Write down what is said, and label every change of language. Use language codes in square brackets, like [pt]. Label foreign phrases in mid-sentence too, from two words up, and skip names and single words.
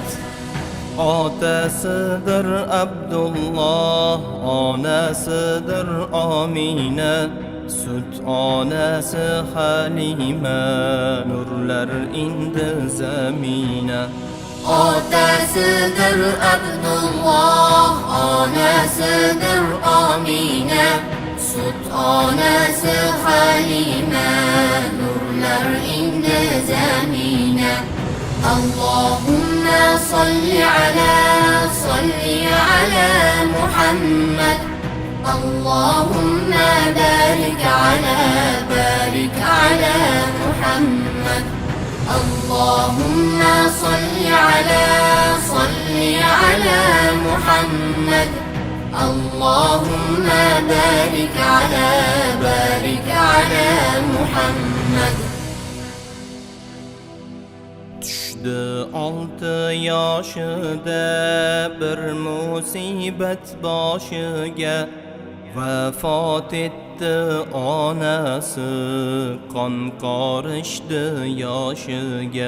[uz] Otasidir Abdullah, onasidir Amina, sut onasi Halima, nurlar indi zamina. Otasidir Abdullah, onasidir Amina, sut onasi Halima, nurlar indi zamina. [ar] اللهم صل على محمد. اللهم بارك على محمد. اللهم صل على محمد. اللهم بارك على محمد. [uz] Tushdi 6 yoshida bir musibat boshiga, vafot etdi onasi, qon qorishdi yoshiga.